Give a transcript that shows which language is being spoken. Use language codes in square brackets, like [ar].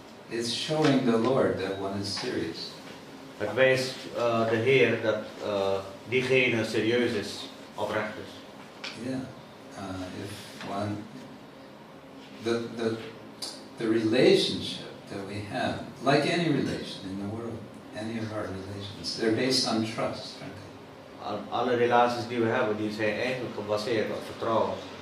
[en] It's showing the Lord that one is serious. [nl] Het wijst de Heer dat diegene serieus is, oprecht is. [en] Yeah, if one, the relationship that we have, like any relation in the world, any of our relations, they're based on trust, aren't they? [nl] Alle relaties die we hebben, die zijn eigenlijk gebaseerd op vertrouwen.